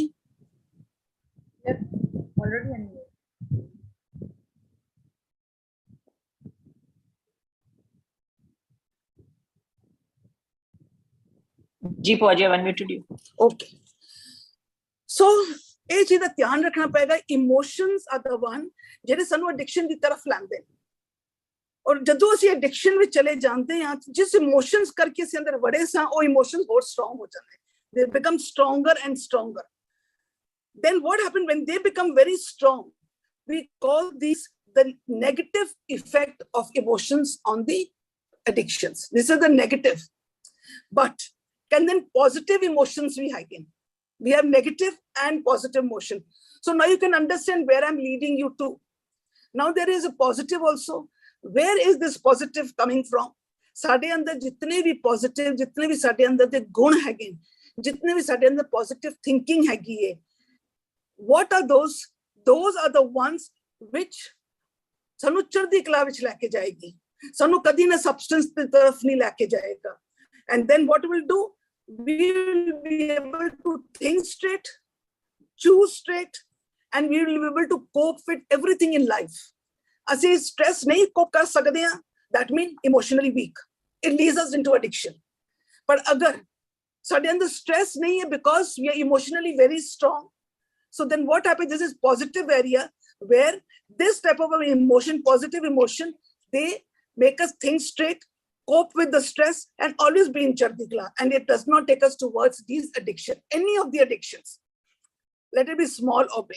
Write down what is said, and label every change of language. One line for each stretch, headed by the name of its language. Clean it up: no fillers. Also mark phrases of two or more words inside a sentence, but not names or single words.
English: Yep, already unmute. जी Pooja, I've unmuted you. Okay. So,
Punjabi: ਇਹ ਚੀਜ਼ ਦਾ ਧਿਆਨ ਰੱਖਣਾ ਪਏਗਾ.
English: Emotions are the one
Punjabi: ਜਿਹੜੇ ਸਾਨੂੰ addiction ਦੀ ਤਰਫ ਲਾਉਂਦੇ ਨੇ. ਔਰ ਜਦੋਂ ਅਸੀਂ addiction ਵਿੱਚ ਚਲੇ ਜਾਂਦੇ ਹਾਂ, ਜਿਸ emotions ਕਰਕੇ ਅਸੀਂ ਅੰਦਰ ਵੜੇ ਸਾਂ, ਉਹ emotions ਹੋਰ strong ਹੋ ਜਾਂਦੇ.
English: They become stronger and stronger. Then what happened when they become very strong? We call these the negative effect of emotions on the addictions. This is the negative. But can then positive emotions be hidden? We have negative and positive emotion. So now you can understand where I'm leading you to. Now there is a positive also. Where is this positive coming from?
Punjabi: ਸਾਡੇ ਅੰਦਰ ਜਿਤਨੇ ਵੀ positive, ਜਿਤਨੇ ਵੀ ਸਾਡੇ ਅੰਦਰ ਦੇ ਗੁਣ ਹੈਗੇ, ਜਿਤਨੇ ਭੀ ਸਾਡੇ ਅੰਦਰ
English: positive thinking
Punjabi: ਹੈਗੀ ਹੈ,
English: what are those? Those are the ones which
Punjabi: ਸਾਨੂੰ ਚੜ੍ਹਦੀ ਕਲਾ ਵਿੱਚ ਲੈਕੇ ਜਾਏਗੀ, ਸਾਨੂੰ ਕਦੀ ਨਾ substance ਕੀ ਤਰਫ ਨਹੀਂ ਲੈਕੇ ਜਾਏਗਾ.
English: And then what we'll do? We will be able to think straight, choose straight, and we will be able to cope with everything in life.
Hindi: असी stress नहीं cope कर सकते हैं,
English: that means emotionally weak. It leads us into addiction. But अगर
Punjabi: ਸਾਡੇ ਅੰਦਰ
English: stress
Hindi: नहीं है
English: because we are emotionally very strong, so then what happens? This is positive area where this type of emotion, positive emotion, they make us think straight, cope with the stress, and always be in
Punjabi: ਚੜ੍ਹਦੀ ਕਲਾ,
English: and it does not take us towards these addiction, any of the addictions, let it be small or big.